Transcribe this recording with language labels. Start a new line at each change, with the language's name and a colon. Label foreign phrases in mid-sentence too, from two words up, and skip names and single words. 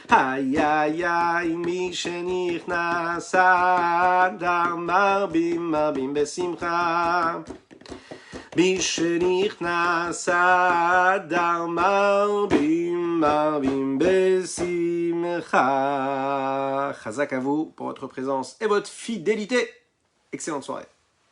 Hebrew: מי שנכנס אדר, מרבים בשמחה. מי שנכנס אדר, מרבים בשמחה.
French: Chazak à vous pour votre présence et votre fidélité. Excellente soirée.